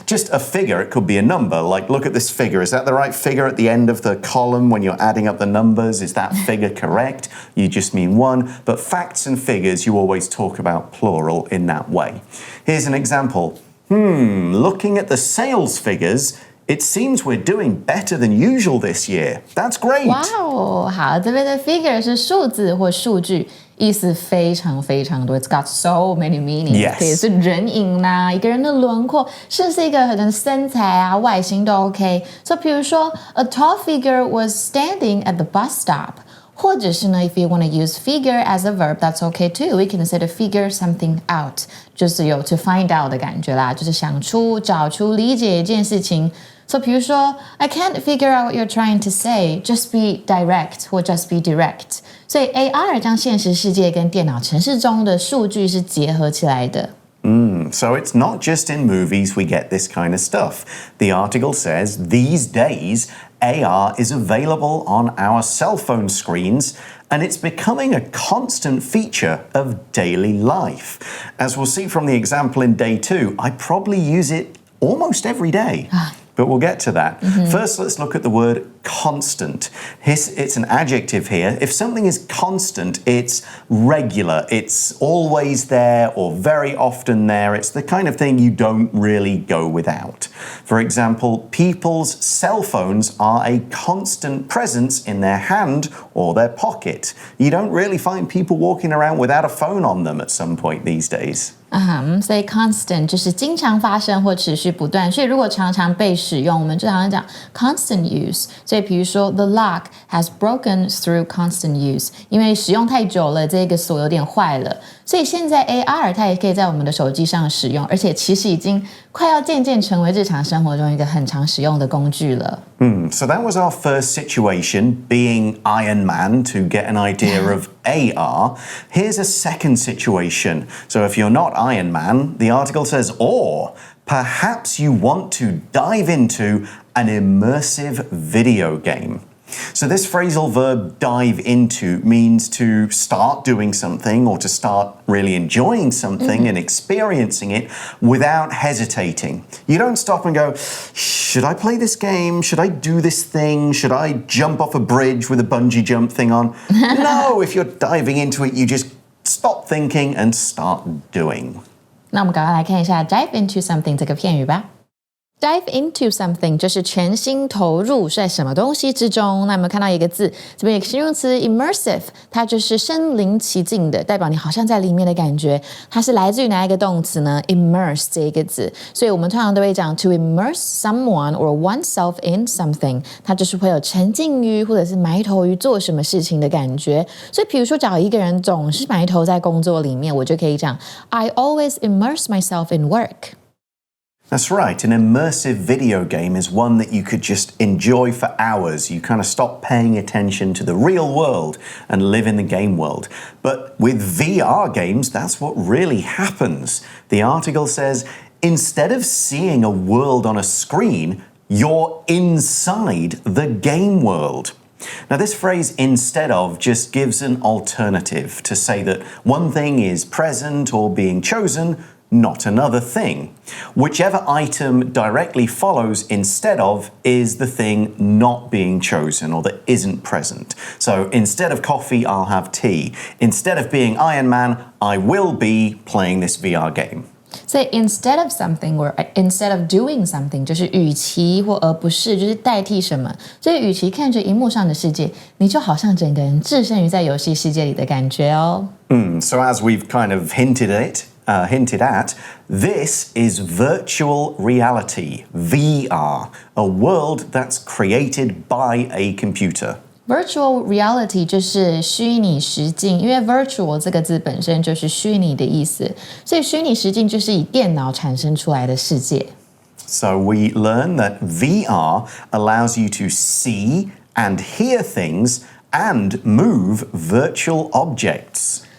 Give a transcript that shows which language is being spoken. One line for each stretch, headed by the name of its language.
English: Just a figure, it could be a number. Like, look at this figure. Is that the right figure at the end of the column when you're adding up the numbers? Is that figure correct? You just mean one. But facts and figures, you always talk about plural in that way. Here's an example. Looking at the sales figures, it seems we're doing better than usual this year. That's great.
Chinese: Wow, 好，这边的 figure 是数字或数据，意思非常非常多。
English: It's got so many meanings. Yes.
Chinese: 可以是人影啦，一个人的轮廓，甚至是一个可能身材啊、外形都 OK。
English: So
Chinese: 比如说
English: ，a tall figure was standing at the bus stop.
Chinese: 或者是呢
English: if you want to use figure as a verb, that's okay too. We can say to figure something out.
Chinese: 就是有
English: to find out
Chinese: 的感觉啦，就是想出、找出、理解一件事情。
English: So
Chinese: 比如说
English: I can't figure out what you're trying to say. Just be direct
Chinese: 或
English: just be direct.
Chinese: 所以 AR 将现实世界跟电脑程式中的数据是结合起来的。
English: So it's not just in movies we get this kind of stuff. The article says these days AR is available on our cell phone screens and it's becoming a constant feature of daily life. As we'll see from the example in day 2, I probably use it almost every day. But we'll get to that. First, let's look at the word constant. It's an adjective here. If something is constant, it's regular. It's always there or very often there. It's the kind of thing you don't really go without. For example, people's cell phones are a constant presence in their hand or their pocket. You don't really find people walking around without a phone on them at some point these days.
Chinese: 所以 constant 就是经常发生或持续不断，所以如果常常被使用，我们就常常讲 constant use。所以比如说
English: the lock has broken through constant use，
Chinese: 因为使用太久了，这个锁有点坏了。所以现在 AR 它也可以在我们的手机上使用，而且其实已经快要渐渐成为日常生活中一个很常使用的工具了。
English: So that was our first situation, being Iron Man, to get an idea of AR. Here's a second situation. So if you're not Iron Man, the article says, or perhaps you want to dive into an immersive video game. So this phrasal verb dive into means to start doing something or to start really enjoying something and experiencing it without hesitating. You don't stop and go, should I play this game? Should I do this thing? Should I jump off a bridge with a bungee jump thing on? No, if you're diving into it, you just stop thinking and start doing.
Chinese: 那我们赶快来看一下 dive into something 这个片语吧。dive into something 就是全心投入在什么东西之中。那有没有看到一个字？这边有个形容词 immersive， 它就是身临其境的，代表你好像在里面的感觉。它是来自于哪一个动词呢 ？immerse 这一个字，所以我们通常都会讲
English: to immerse someone or oneself in something，
Chinese: 它就是会有沉浸于或者是埋头于做什么事情的感觉。所以比如说，找一个人总是埋头在工作里面，我就可以讲
English: I always immerse myself in work。
Chinese: That's
English: right. An immersive video game is one that you could just enjoy for hours. You kind of stop paying attention to the real world and live in the game world. But with VR games, that's what really happens. The article says, instead of seeing a world on a screen, you're inside the game world. Now, this phrase instead of just gives an alternative to say that one thing is present or being chosen, not another thing. Whichever item directly follows instead of is the thing not being chosen or that isn't present. So instead of coffee, I'll have tea. Instead of being Iron Man, I will be playing this VR game.
Chinese: 所以
English: instead of something or instead of doing something
Chinese: 就是与其或而不是，就是代替什么。所以与其看着荧幕上的世界，你就好像整个人置身于在游戏世界里的感觉哦。
English: So as we've kind of hinted at, this is virtual reality, VR, a world that's created by a computer.Virtual
Chinese: reality 就是虚拟实境，因为 virtual 这个字本身就是虚拟的意思，所以虚拟实境就是以电脑产生出来的世界。
English: So we learn that VR allows you to see and hear things and move virtual objects.